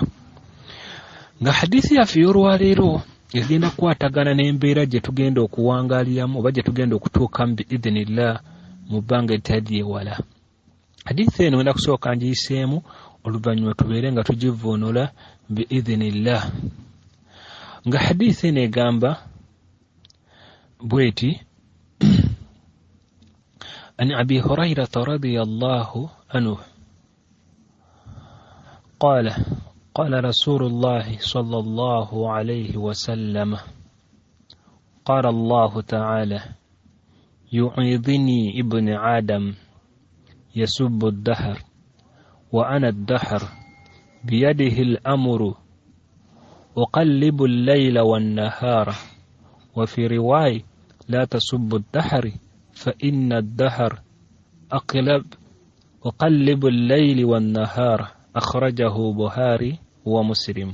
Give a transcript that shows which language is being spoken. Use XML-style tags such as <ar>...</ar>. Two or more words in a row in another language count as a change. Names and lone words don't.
<lg>Nga hadithi yaffe y'olwaleero egenda kukwatagana n'embeera gye tugenda okuwangaaliramu oba gye tugenda okutuukamu biidhinillah mu bbanga eritaliewala. Hadithi eno ngenda kusooka ngiyiseemu oluvannyuma tubeere nga tugivvuunula biidhinillah. Nga hadithi eno egamba bweti</lg> <ar>عن أبي هريرة رضي الله عنه قال رسول الله صلى الله عليه وسلم قال الله تعالى يعيذني ابن آدم يسب الدهر وأنا الدهر بيده الأمر أقلب الليل والنهار وفي رواية لا تسب الدهر فإن الدهر أقلب الليل والنهار أخرجه بخاري ومسلم.</ar>